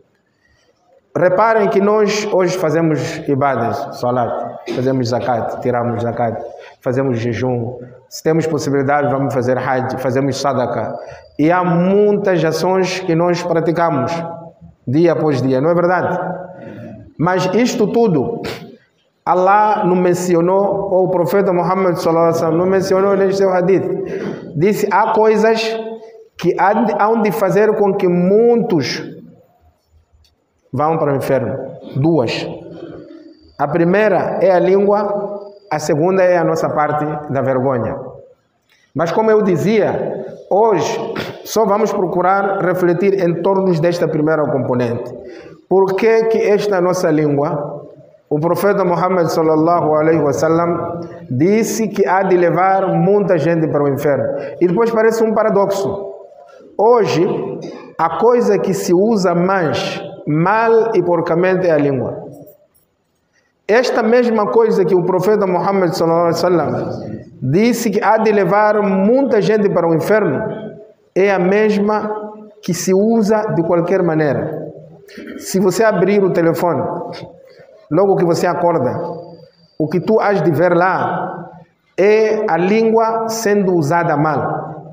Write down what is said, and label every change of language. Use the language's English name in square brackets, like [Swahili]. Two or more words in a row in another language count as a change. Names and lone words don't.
[Portuguese] Reparem que nós hoje fazemos ibadas, salat, fazemos zakat, tiramos zakat, fazemos jejum, se temos possibilidade vamos fazer hajj, fazemos sadaqa. E há muitas ações que nós praticamos dia após dia, não é verdade? Mas isto tudo, Allah não mencionou, ou o profeta Muhammad [Arabic] صلى الله عليه وسلم [Portuguese] não mencionou neste seu hadith. Disse, há coisas que hão de fazer com que muitos vão para o inferno. Duas. A primeira é a língua, a segunda é a nossa parte da vergonha. Mas como eu dizia, hoje só vamos procurar refletir em torno desta primeira componente. Por que que esta nossa língua, o profeta Muhammad [Arabic] صلى الله عليه وسلم [Portuguese] disse que há de levar muita gente para o inferno? E depois parece um paradoxo. Hoje, a coisa que se usa mais mal e porcamente é a língua. Esta mesma coisa que o profeta Muhammad [Arabic] صلى الله عليه وسلم [Portuguese] disse que há de levar muita gente para o inferno é a mesma que se usa de qualquer maneira. Se você abrir o telefone, logo que você acorda, o que tu has de ver lá é a língua sendo usada mal.